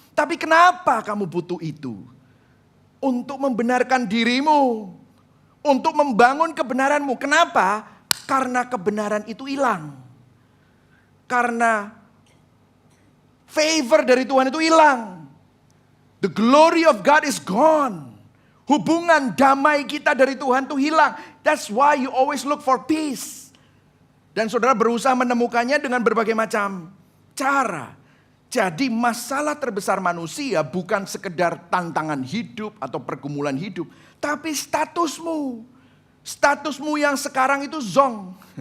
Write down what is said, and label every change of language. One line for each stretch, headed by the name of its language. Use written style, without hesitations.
Indonesian: Tapi kenapa kamu butuh itu? Untuk membenarkan dirimu, untuk membangun kebenaranmu. Kenapa? Karena kebenaran itu hilang. Karena favor dari Tuhan itu hilang.
English: The glory of God is gone.
Indonesian: Hubungan damai kita dari Tuhan itu hilang.
English: That's why you always look for peace.
Indonesian: Dan saudara berusaha menemukannya dengan berbagai macam cara. Jadi masalah terbesar manusia bukan sekedar tantangan hidup atau pergumulan hidup. Tapi statusmu. Statusmu yang sekarang itu zong.